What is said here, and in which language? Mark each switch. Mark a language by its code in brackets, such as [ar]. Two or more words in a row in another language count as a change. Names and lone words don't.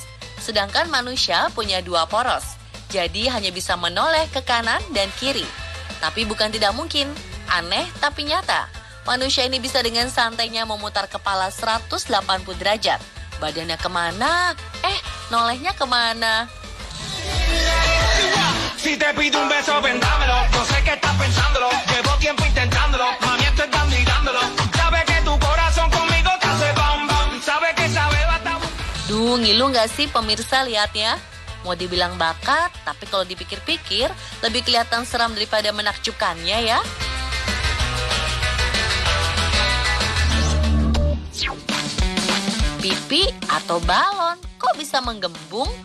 [id] Sedangkan manusia punya dua poros, jadi hanya bisa menoleh ke kanan dan kiri. Tapi bukan tidak mungkin, aneh tapi nyata. Manusia ini bisa dengan santainya memutar kepala 180 derajat. Badannya kemana? Nolehnya kemana? [es] Si te pido un beso, vendámelo. No sé qué estás pensándolo. Llevo tiempo intentándolo. Mami, esto es dando y dándolo. Sabe que tu corazón conmigo te hace bam bam. Sabe que sabe bata. [id] Duh, ngilu nggak sih pemirsa lihatnya? Mau dibilang bakat, tapi kalau dipikir-pikir lebih kelihatan seram daripada menakjubkannya ya. Pipi atau balon, kok bisa menggembung?